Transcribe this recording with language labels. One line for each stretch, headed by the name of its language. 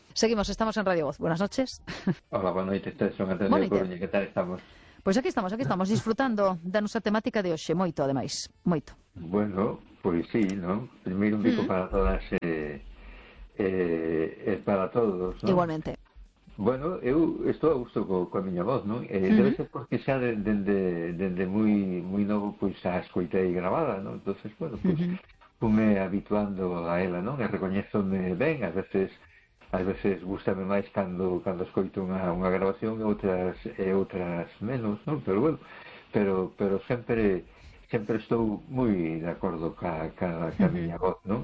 Spanish: Seguimos, estamos en Radio Voz. Buenas noches. Hola, buenas noches. Estoy con Antonio Coruña. ¿Qué tal estamos? Pues aquí estamos disfrutando de nuestra temática de hoxe,
Galician: moito, ademais, moito.
Spanish: Bueno, pues sí, ¿no? Primero un pico para todas, es para todos, ¿no? Igualmente.
Galician: Bueno, eu estou a gusto coa miña voz, ¿no? Debe ser porque xa de muy, muy novo, pues, a escoitei grabada, ¿no? Entonces, bueno, pues... Fume habituando a ela, non? E recoñezome ben, ás veces gustame máis cando escoito unha grabación, outras menos, non? Pero bueno, pero sempre estou moi de acordo ca miña voz, non?